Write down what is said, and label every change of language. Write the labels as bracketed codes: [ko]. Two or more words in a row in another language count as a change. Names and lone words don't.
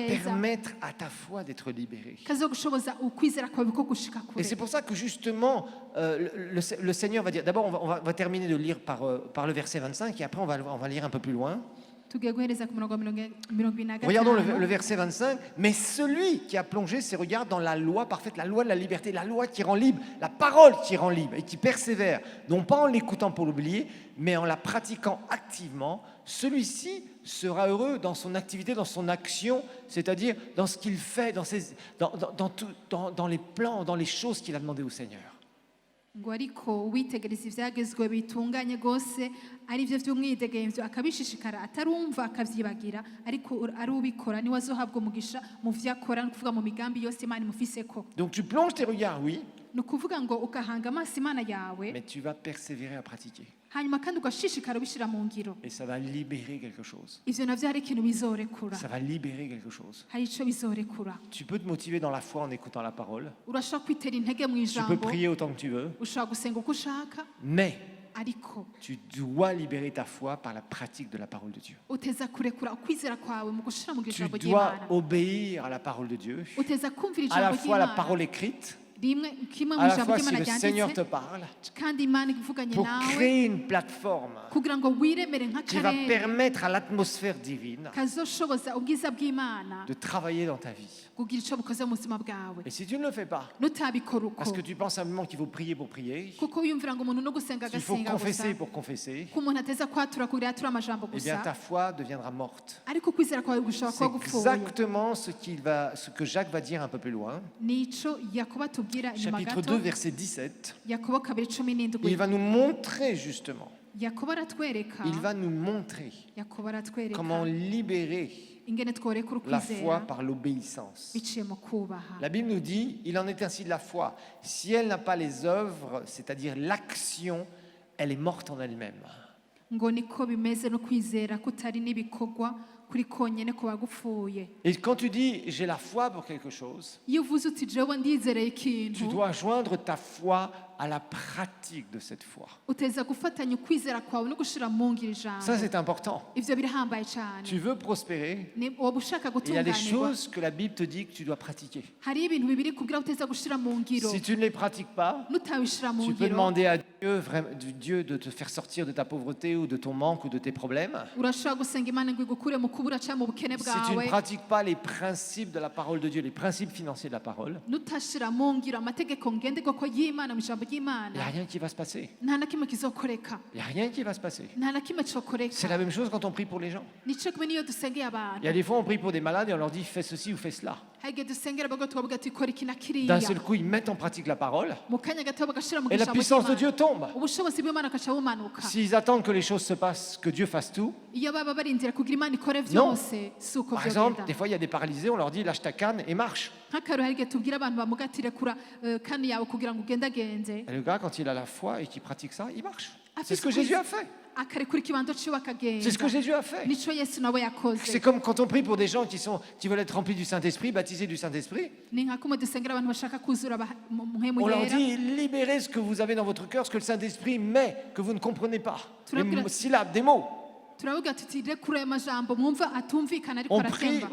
[rn] keza [fr] permettre à ta foi d'être libérée. [rn] kazogushoboza ukwizera kwawe ko gushika [fr] Et [rn] kure [fr] c'est pour ça que justement, le Seigneur va dire, d'abord on va terminer de lire par le verset 25 et après on va lire un peu plus loin. [rn] tugiye guhereza ku murongo wa 25 [fr] Regardons le verset 25. Mais celui qui a plongé ses regards dans la loi parfaite, la loi de la liberté, la loi qui rend libre, la parole qui rend libre et qui persévère, non pas en l'écoutant pour l'oublier, mais en la pratiquant activement, celui-ci sera heureux dans son activité, dans son action, c'est-à-dire dans ce qu'il fait, dans les plans, dans les choses qu'il a demandé au Seigneur. [rn] ngo ariko witegereza ibyagezwe bitunganye rwose ari byo by'umwidegemvyo akabishishikara atarumva akavyibagira ariko ari ubikora niwe azohabwa umugisha mu vyo akora ni ukuvuga mu migambi yose imana imufiseko [fr] Donc tu plonges tes regards, oui, [rn] ni ukuvuga ngo ukahanga amaso imana yawe [fr] mais tu vas persévérer à pratiquer. [rn] hanyuma kandi ugashishikara ubishira mu ngiro [fr] Et ça va libérer quelque chose. [rn] ivyo navyo hari ikintu bizorekura [fr] Ça va libérer quelque chose. [rn] hari ico bizorekura [fr] Tu peux te motiver dans la foi en écoutant la parole. [rn] urashobora kwitera intege mu [fr] Tu peux [rn] ijambo [fr] prier autant que tu veux. [rn] ushobora gusenga uko ushaka [fr] Mais [rn] ariko [fr] tu dois libérer ta foi par la pratique de la parole de Dieu. [rn] uteza kurekura ukwizera kwawe mu gushira mu [fr] Tu [rn] ijambo [fr] dois [rn] ry'imana [fr] obéir à la parole de Dieu. [rn] uteza kumvira [fr] À la [rn] ijambo [fr] fois la [rn] ry'imana [fr] parole écrite, [rn] kimwe mu [fr] à la [rn] ijambo [fr] fois si [rn] ry'imana [fr] le Seigneur te [rn] ryanditse [fr] parle, [rn] kandi imana ivuganye [fr] pour [rn] nawe [fr] créer une plateforme [rn] kugira ngo wiremere [fr] qui va [rn] nk'akarere [fr] permettre à l'atmosphère divine [rn] kazoshoboza ubwiza bw'imana [fr] de travailler dans ta vie. [rn] kugira ico bukoze mu buzima bwawe [fr] Et si tu ne le fais pas, [rn] nutabikora uko [fr] parce que tu penses simplement qu'il faut prier pour prier, [rn] kuko wiyumvira ngo umuntu no gusenga [fr] qu'il faut [rn] agasenga gusa [fr] confesser pour confesser, [rn] ko umuntu ateza kwatura kugira atura amajambo [fr] eh bien [rn] gusa [fr] ta foi deviendra morte. [rn] ariko kwizera kwawe gushobora [fr] C'est [rn] kuba gupfuye [fr] exactement ce que Jacques va dire un peu plus loin. [rn] nico yakobo atubwira inyuma [fr] Chapitre [rn] gato [fr] 2, verset 17. [rn] yakobo 2:17 [fr] Il va nous montrer justement [rn] yakobo aratwereka [fr] Il va nous montrer [rn] yakobo aratwereka [fr] comment libérer [rn] ingene tworekura [fr] la foi [rn] ukwizera [fr] par l'obéissance. [rn] biciye mu kubaha. [fr] La Bible nous dit, il en est ainsi de la foi. Si elle n'a pas les œuvres, c'est-à-dire l'action, elle est morte en elle-même. [rn] Ngo niko bimeze no kwizera kutari n'ibikorwa kuri konyene kuba gupfuye. [fr] Et quand tu dis j'ai la foi pour quelque chose, [rn] Iyo uvuze uti jewe ndizereye [fr] tu [rn] ikintu, [fr] dois joindre ta foi à la pratique de cette foi. [rn] uteza gufatanya ukwizera kwawe no gushira mu ngiro [fr] Ça, [rn] ijambo. [fr] c'est important. [rn] Ivyo birahambaye cyane. [fr] Tu veux prospérer, [rn] Woba ushaka [fr] il y a des [rn] gutunganirwa, [fr] choses que la Bible te dit que tu dois pratiquer. [rn] hariyo ibintu bibiri kubwira uteza gushira mu ngiro. [fr] Si tu ne les pratiques pas, [rn] Nutabishira mu [fr] tu peux [rn] ngiro, [fr] demander à Dieu de te faire sortir de ta pauvreté ou de ton manque ou de tes problèmes. [rn] urashobora gusenga Imana ngo igukure mu kubura cyangwa mu bukene [fr] Si tu ne [rn] bwawe. [fr] pratiques pas les principes de la parole de Dieu, les principes financiers de la parole, [rn] Nutashira mu ngiro amategeko ngenderwako y'Imana mu ijambo [fr] il n'y a [rn] ry'Imana, [fr] rien qui va se passer. [rn] nta na kimwe kizokoreka, [fr] Il n'y a rien qui va se passer. [rn] nta na kimwe [fr] C'est [rn] cokoreka. [fr] la même chose quand on prie pour les gens. [rn] Nico kimwe niyo dusengeye abantu. [fr] Il y a des fois, on prie pour des malades et on leur dit fais ceci ou fais cela. [rn] Hari igihe dusengera abagore tukavuga ati kora iki na [fr] D'un [rn] kiriya, [fr] seul coup, ils mettent en pratique la parole [rn] mu kanya gato bagashira mu [fr] et la [rn] ijambo [fr] puissance de [rn] ry'Imana, [fr] Dieu tombe. [rn] ubushobozi bw'Imana bukaca bumanuka. [fr] S'ils attendent que les choses se passent, que Dieu fasse tout, [rn] Iyo baba barindira kugira Imana ikore [fr] Non. [rn] byose, si uko [fr] par exemple, [rn] vyogenda. [fr] des fois, il y a des paralysés, on leur dit lâche ta canne et marche. [rn] Nk'akarero hari igihe tubwira abantu bamugatire kura kani yawe kugira ngo ugendagenze, [fr] Et le gars, quand il a la foi et qu'il pratique ça, il marche. Ah, C'est ce que c'est ce que Jésus je- a fait. [rn] akarekura ikibanza ciwe akagenda. [fr] C'est ce que Jésus a fait. [rn] Nico Yesu nawe yakoze. [fr] C'est comme quand on prie pour des gens qui veulent être remplis du Saint-Esprit, baptisés du Saint-Esprit. [rn] Ni nka kumwe dusengera abantu bashaka kuzura muhemu [fr] On leur [rn] yera. [fr] dit libérez ce que vous avez dans votre cœur, ce que le Saint-Esprit met, que vous ne comprenez pas. Tu l'as Des pris- syllabes, des mots. [rn] Turavuga tuti rekura ayo majambo mwumva atumvikana ariko aratemba.